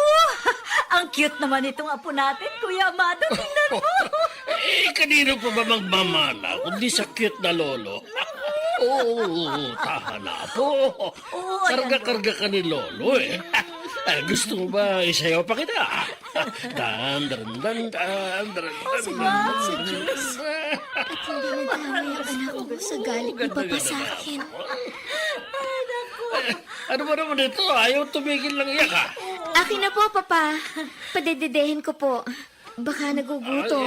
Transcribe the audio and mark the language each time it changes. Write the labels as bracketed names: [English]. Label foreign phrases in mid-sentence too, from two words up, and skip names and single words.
[Filipino] Ang cute naman itong apo natin, Kuya Amado. Tingnan mo! Kanino pa ba magmamana kundi sa cute na lolo? Oo, tahan na po. Karga-karga ka ni lolo eh. Gusto mo ba isayaw pa kita? Dan, dan, dan, dan, dan, Si Diyos. At hindi nagkamay ang anak ko sa galit ni Papa sa akin. Ano ba naman ito? Ayaw tumigil lang iyak ah. Akin na po, Papa. Padededehin ko po. Baka nagugutom.